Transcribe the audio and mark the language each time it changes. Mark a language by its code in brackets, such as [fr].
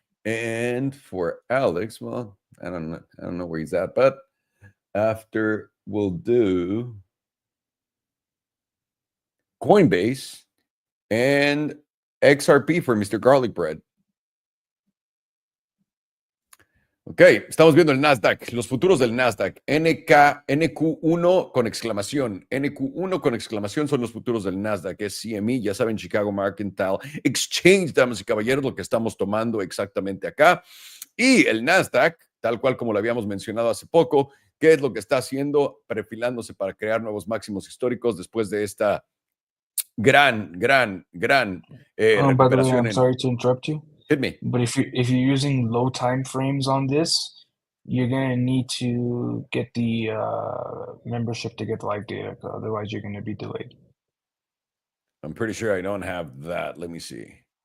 [en] And for Alex, well, I don't know where he's at, but after we'll do Coinbase and XRP for Mr. Garlic Bread. [es] Ok, estamos viendo el NASDAQ, los futuros del NASDAQ, NQ1 con exclamación. NQ1 con exclamación son los futuros del NASDAQ, es CME, ya saben, Chicago Mercantile Exchange, damas y caballeros, lo que estamos tomando exactamente acá. Y el NASDAQ, tal cual como lo habíamos mencionado hace poco, ¿qué es lo que está haciendo? Perfilándose para crear nuevos máximos históricos después de esta gran recuperación. [en] By the way, I'm sorry to interrupt you. Hit me. But if you're using low time frames on this, you're gonna need to get the membership to get live data, otherwise you're gonna be delayed. I'm pretty sure I don't have that. Let me see.